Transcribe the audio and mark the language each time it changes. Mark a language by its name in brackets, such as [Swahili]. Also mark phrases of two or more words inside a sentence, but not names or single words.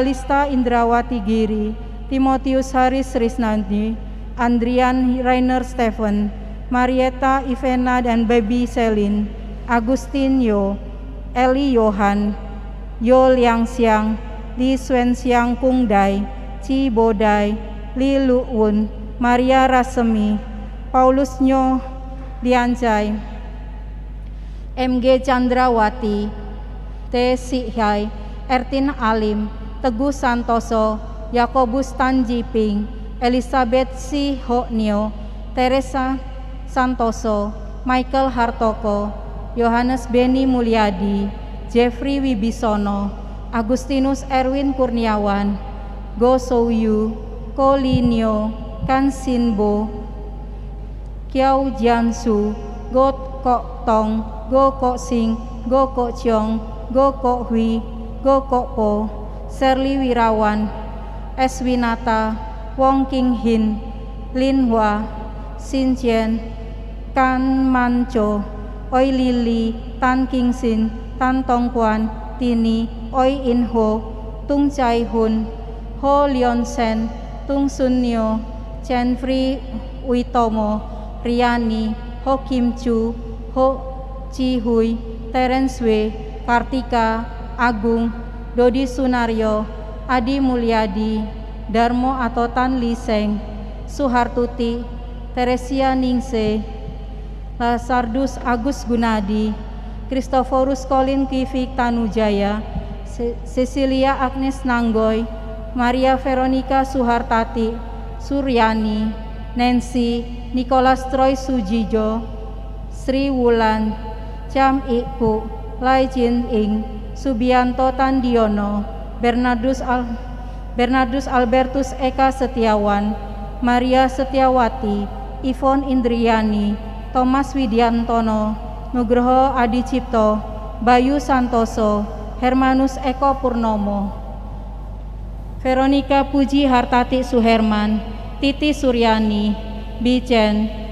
[Indonesian] Lista Indrawati Giri, Timotius Haris Risnandi, Andrian Rainer Stephen, Marietta Ivena dan Baby Selin, Agustin Yo, Eli Yohan, Yo Liang Xiang, Li Swen Xiang Kung Dai, Chi Bodai, Li Lu Wun, Maria Rasemi, Paulus Nyo Lianjai, MG Chandrawati, T. Sihai, Ertin Alim, Teguh Santoso, Yakobus Tanjiping, Elizabeth Si Ho Nio, Teresa Santoso, Michael Hartoko, Yohanes Beni Mulyadi, Jeffrey Wibisono, Agustinus Erwin Kurniawan, Go Souyu, Ko Linio, Kan Sinbo, Kiao Jiansu, Go Kok Tong, Go Kok Sing, Go Kok Chiong, Go Kok Hui, Go Kok Po, Serli Wirawan, S. Winata, Wong King Hin, Lin Hua, Sin Chen, Kan Mancho, Oi Lili, Tan King Sin, Tan Tong Kwan, Tini, Oi In Ho, Tung Chai Hun, Ho Leon Sen, Tung Sun Nyo, Chen Free Uitomo, Riani, Ho Kim Chu, Ho Chi Hui, Terence Wei, Kartika, Agung, Dodi Sunario, Adi Mulyadi, Darmo atau Tan Liseng, Suhartuti, Teresia Ningse, Lasardus Agus Gunadi, Christophorus Colin Kivik Tanujaya, Cecilia Agnes Nanggoy, Maria Veronica Suhartati, Suryani, Nancy, Nicholas Troy Sujijo, Sri Wulan, Cham Iku, Lai Jin Ing, Subianto Tandiono, Bernardus Albertus Eka Setiawan, Maria Setiawati, Ivon Indriani, Thomas Widiantono, Nugroho Adi Cipto, Bayu Santoso, Hermanus Eko Purnomo, Veronica Puji Hartati Suherman, Titi Suryani, Bicen,